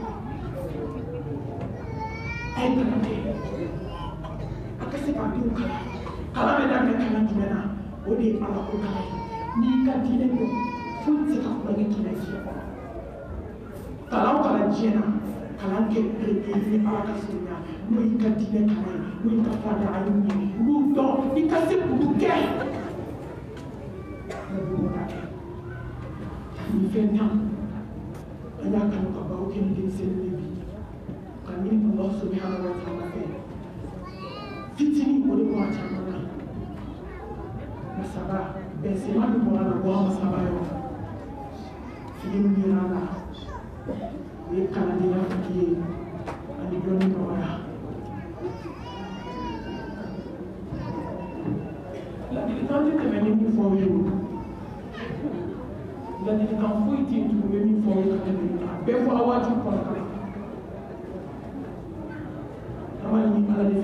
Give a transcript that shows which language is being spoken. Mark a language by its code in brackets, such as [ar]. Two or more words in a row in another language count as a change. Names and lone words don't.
[bm] a ye kalan kɛ a ka se ka denw kalan kalan bɛ daminɛ kalan jumɛn na o de ye ala ko kalan ye n'i ka diinɛ dɔn foyi tɛ se ka kulonkɛ k'i la diɲɛ kɔnɔ kalan o kalan diɲɛ na kalan kɛ ni ala ka surunya n'o y'i ka diinɛ kalan ye n'o y'i ka fada a y'u ye olu dɔn i ka se k'olu kɛ nin fɛn tan an y'a kanu ka baro kɛ ni denmisɛnninw ye bi ka ɲini [ar] الله سبحانه وتعالى [bm] fɛ fitinin o de bɔra caman na masaba bɛnsɛma min bɔra la bɔra masaba yɔrɔ fili min yera la o ye kalandenya fili ye ani dɔnni nɔgɔya ladilikan tɛ tɛmɛ ni min fɔ aw ye ladilikan foyi tɛ yen tugun bɛ min fɔ aw ye ka tɛmɛ a bɛɛ fɔ aw wajibi kɔnɔ kalan an b'a ɲini ala de fɛ